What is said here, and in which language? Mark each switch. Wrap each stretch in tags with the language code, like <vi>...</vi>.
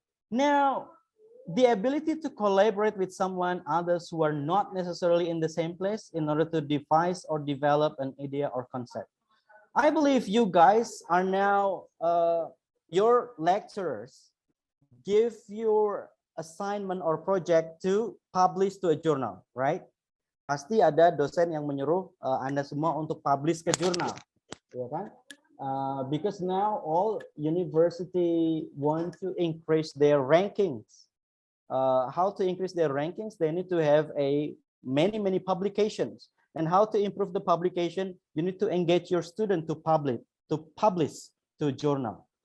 <en>Now, the ability to collaborate with others who are not necessarily in the same place in order to devise or develop an idea or concept. I believe you guys are now, your lecturers give your assignment or project to publish to a journal, right?</en> <id>Pasti ada dosen yang menyuruh Anda semua untuk publish ke jurnal, ya kan?</id> <en>Because now all university want to increase their rankings how to increase their rankings, they need to have many publications. And how to improve the publication, you need to engage your student to publish to journal.</en>